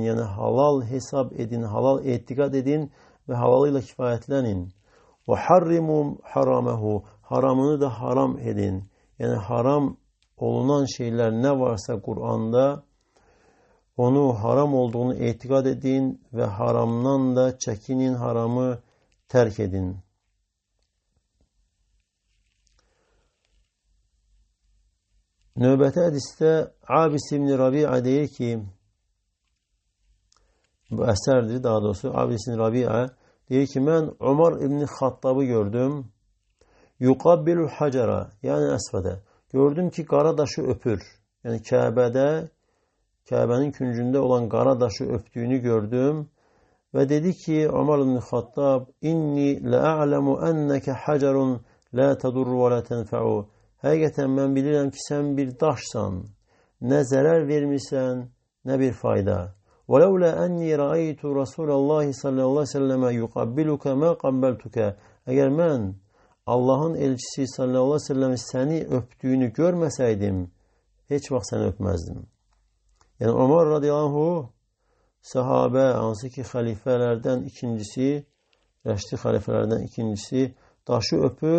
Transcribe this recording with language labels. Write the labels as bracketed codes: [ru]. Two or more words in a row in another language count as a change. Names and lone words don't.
[tr] Yani halal hesap edin, halal etikad edin ve halalıyla kifayetlenin. [ar] وحرموا حرامه. [tr] Haramını da haram edin. Yani haram olunan şeyler ne varsa Kur'an'da onu haram olduğunu etikad edin ve haramdan da çekinin, haramı terk edin. [az] Növbəti hədisdə Abis ibn Rabi'a deyir ki, bu əsərdir daha doğrusu, Abis ibn Rabi'a deyir ki, mən Umar ibn Xattabı gördüm. [ar] يقبل الحجر, [az] yəni əsvədə. Gördüm ki, qara daşı öpür. Yəni Kəbənin küncündə olan qara daşı öptüyünü gördüm. Və dedi ki, [ar] Umar ibn Xattab, إني لأعلم أنك حجر لا تضر ولا تنفع. [az] Həqiqətən mən bilirəm ki, sən bir daşsan, nə zərər vermirsən, nə bir fayda. [ar] وَلَوْلَا أَنِّي رَأَيْتُ رَسُولَ اللّٰهِ صَلَّى اللّٰهِ سَلَّمَ يُقَبِّلُكَ مَا قَبَّلْتُكَ. [az] Əgər mən Allahın elçisi [ar] صلى الله عليه وسلم [az] səni öptüyünü görməsəydim, heç vaxt səni öpməzdim. Yəni Ömər [ar] رضي الله عنه, [az] sahabə, hansı ki xəlifələrdən ikincisi, rəşdi xəlifələrdən ikincisi, daşı öpür.